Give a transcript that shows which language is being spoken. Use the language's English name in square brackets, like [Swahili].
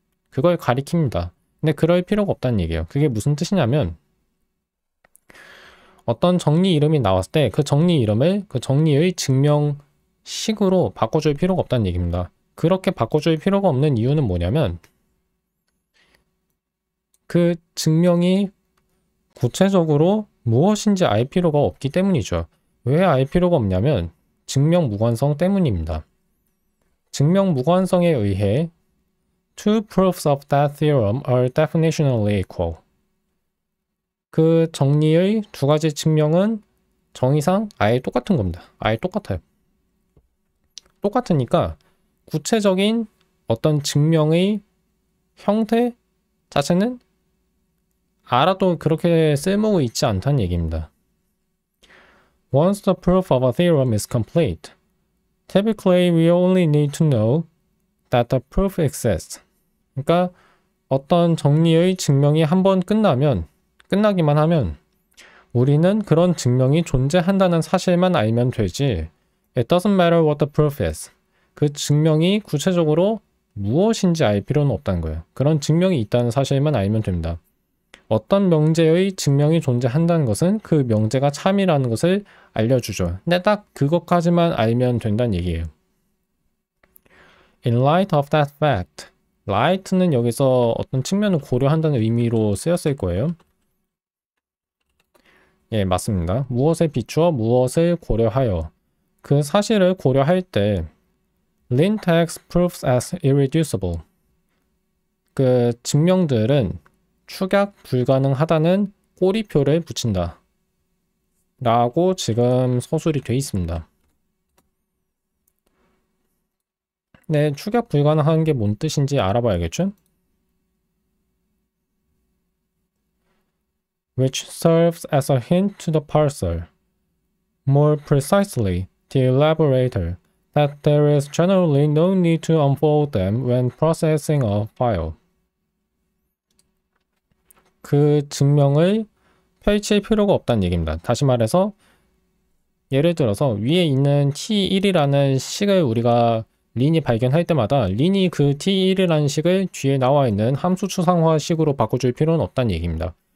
[Korean] 그걸 가리킵니다. 근데 그럴 필요가 없다는 얘기예요. 그게 무슨 뜻이냐면 어떤 정리 이름이 나왔을 때 그 정리 이름을 그 정리의 증명식으로 바꿔줄 필요가 없다는 얘기입니다. 그렇게 바꿔줄 필요가 없는 이유는 뭐냐면 그 증명이 구체적으로 무엇인지 알 필요가 없기 때문이죠. 왜 알 필요가 없냐면 증명 무관성 때문입니다. 증명 무관성에 의해 [English] two proofs of that theorem are definitionally equal. [Korean] 그 정리의 두 가지 증명은 정의상 아예 똑같은 겁니다. 아예 똑같아요. 똑같으니까 구체적인 어떤 증명의 형태 자체는 알아도 그렇게 쓸모가 있지 않다는 얘기입니다. [English] Once the proof of a theorem is complete, typically we only need to know that the proof exists. [Korean] 그러니까 어떤 정리의 증명이 한번 끝나기만 하면 우리는 그런 증명이 존재한다는 사실만 알면 되지. [English] It doesn't matter what the proof is. [Korean] 그 증명이 구체적으로 무엇인지 알 필요는 없다는 거예요. 그런 증명이 있다는 사실만 알면 됩니다. 어떤 명제의 증명이 존재한다는 것은 그 명제가 참이라는 것을 알려주죠. 근데 딱 그것까지만 알면 된다는 얘기예요. [English] In light of that fact, [Korean] light는 여기서 어떤 측면을 고려한다는 의미로 쓰였을 거예요. 예, 맞습니다. 무엇에 비추어 무엇을 고려하여. 그 사실을 고려할 때 [English] Lin takes proofs as irreducible. [Korean] 그 증명들은 축약 불가능하다는 꼬리표를 붙인다. 라고 지금 서술이 돼 있습니다. 네, 축약 불가능한 게 뭔 뜻인지 알아봐야겠죠? [English] Which serves as a hint to the parser. More precisely, the elaborator, that there is generally no need to unfold them when processing a file. [Korean] 그 증명을 펼칠 필요가 없다는 얘기입니다. 다시 말해서 예를 들어서 위에 있는 T1이라는 식을 우리가 린이 발견할 때마다 린이 그 T1이라는 식을 뒤에 나와 있는 함수 추상화 식으로 바꿔줄 필요는 없다는 얘기입니다.